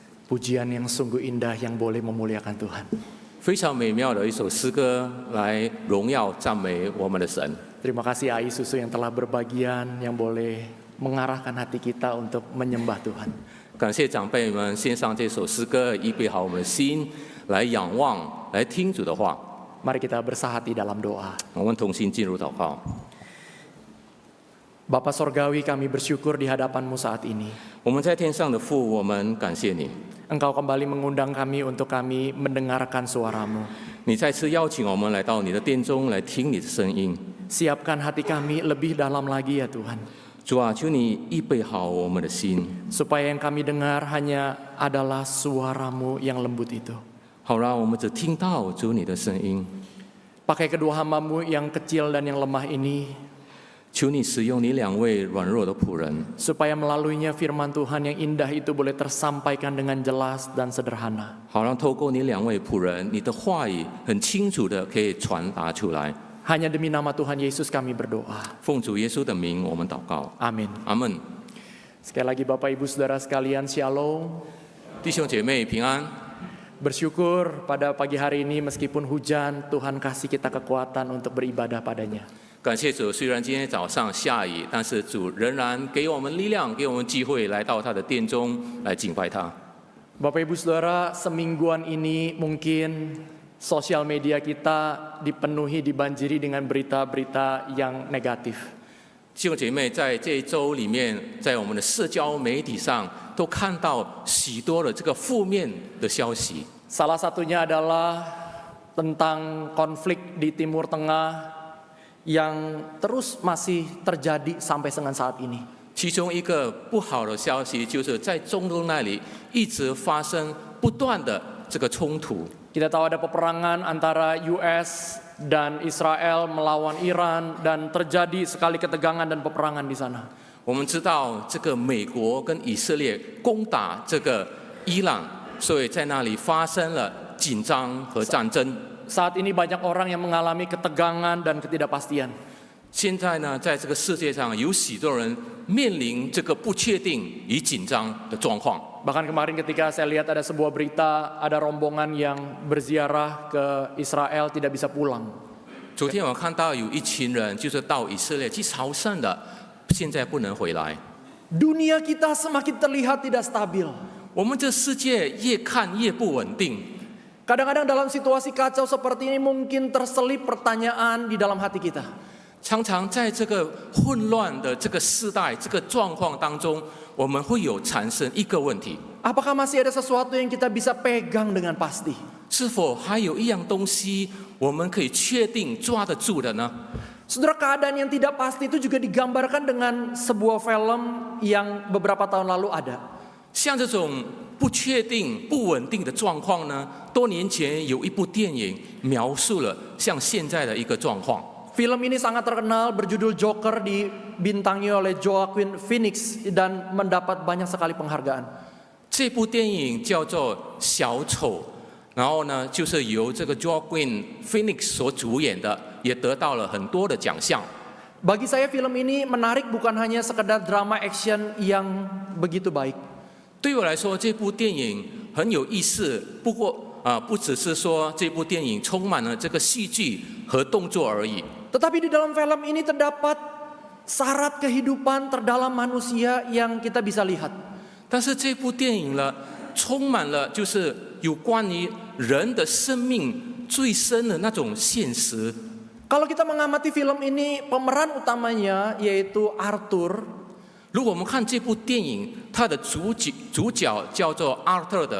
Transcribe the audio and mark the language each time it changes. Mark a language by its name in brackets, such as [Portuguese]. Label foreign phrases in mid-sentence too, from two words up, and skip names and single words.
[Indonesian] Pujian yang sungguh indah yang boleh memuliakan Tuhan. [Chinese] 非常美妙的一首诗歌，来荣耀赞美我们的神。 [Indonesian] Terima kasih Ai Susu yang telah berbagian, yang boleh mengarahkan hati kita untuk menyembah Tuhan. [Chinese] 感谢长辈们献上这首诗歌，预备好我们的心，来仰望，来听主的话。 [Indonesian] Mari kita bersahati dalam doa. [Chinese] 我们同心进入祷告。 [Indonesian] Bapa Sorgawi, kami bersyukur di hadapan-Mu saat ini. [Chinese] 我们在天上的父，我们感谢你， [Indonesian] Engkau kembali mengundang kami untuk kami mendengarkan suara-Mu. [Chinese] 你再次邀请我们来到你的殿中来听你的声音。 [Indonesian] Siapkan hati kami lebih dalam lagi ya Tuhan. [Chinese] 主啊，求你预备好我们的心， [Indonesian] Supaya yang kami dengar hanya adalah suara-Mu yang lembut itu. [Chinese] 好让我们只听到主你的声音。 [Indonesian] Pakai kedua hamba-Mu yang kecil dan yang lemah ini, [Chinese] 求你使用你两位软弱的仆人， [Indonesian] supaya melaluinya firman Tuhan yang indah itu boleh tersampaikan dengan jelas dan sederhana. [Chinese] 好让透过你两位仆人，你的话语很清楚的可以传达出来。 [Indonesian] Hanya demi nama Tuhan Yesus kami berdoa. [Chinese] 奉主耶稣的名，我们祷告， [Indonesian] Amin. [Chinese] 阿门。 [Indonesian] Sekali lagi Bapak Ibu Saudara sekalian, Shalom. [Chinese] 弟兄姐妹平安。 [Indonesian] Bersyukur pada pagi hari ini meskipun hujan, Tuhan kasih kita kekuatan untuk beribadah padanya. [Chinese] 感谢主，虽然今天早上下雨，但是主仍然给我们力量，给我们机会来到他的殿中来敬拜他。 [Indonesian] Bapak Ibu Saudara, semingguan ini mungkin sosial media kita dipenuhi, dibanjiri dengan berita-berita yang negatif. [Chinese] 弟兄姐妹，在这一周里面，在我们的社交媒体上都看到许多的这个负面的消息。 [Indonesian] Salah satunya adalah tentang konflik di Timur Tengah yang terus masih terjadi sampai dengan saat ini. [Chinese] 其中一个不好的消息，就是在中东那里一直发生不断的这个冲突。 [Indonesian] Kita tahu ada peperangan antara US dan Israel melawan Iran dan terjadi sekali ketegangan dan peperangan di sana. [Chinese] 我们知道，这个美国跟以色列攻打这个伊朗，所以在那里发生了紧张和战争。 [Indonesian] Saat ini banyak orang yang mengalami ketegangan dan ketidakpastian. [Chinese] 现在呢，在这个世界上有许多人面临这个不确定与紧张的状况。 [Indonesian] Bahkan kemarin ketika saya lihat ada sebuah berita, ada rombongan yang berziarah ke Israel tidak bisa pulang. [Chinese] 昨天我看到有一群人就是到以色列去朝圣的，现在不能回来。 [Indonesian] Dunia kita semakin terlihat tidak stabil. [Chinese] 我们这世界越看越不稳定。 [Indonesian] Kadang-kadang dalam situasi kacau seperti ini mungkin terselip pertanyaan di dalam hati kita. [Chinese] 常常在这个混乱的这个时代、这个状况当中，我们会有产生一个问题： [Indonesian] Apakah masih ada sesuatu yang kita bisa pegang dengan pasti? [Chinese] 是否还有一样东西我们可以确定抓得住的呢？ [Indonesian] Saudara, keadaan yang tidak pasti itu juga digambarkan dengan sebuah film yang beberapa tahun lalu ada. [Chinese] 像这种不确定、不稳定的状况呢，多年前有一部电影描述了像现在的一个状况。 [Indonesian] Film ini sangat terkenal, berjudul Joker, dibintangi oleh Joaquin Phoenix dan mendapat banyak sekali penghargaan. [Chinese] 这部电影叫做《小丑》，然后呢，就是由这个 Joaquin Phoenix 所主演的，也得到了很多的奖项。 [Indonesian] Bagi saya film ini menarik bukan hanya sekedar drama action yang begitu baik. [Chinese] 对我来说，这部电影很有意思。不过不只是说这部电影充满了这个戏剧和动作而已。 [Indonesian] Tetapi di dalam film ini terdapat syarat kehidupan terdalam manusia yang kita bisa lihat. [Chinese] 但是这部电影呢，充满了就是有关于人的生命最深的那种现实。 [Indonesian] Kalau kita mengamati film ini, pemeran utamanya yaitu Arthur. [Chinese] 如果我们看这部电影，它的主角叫做阿特的。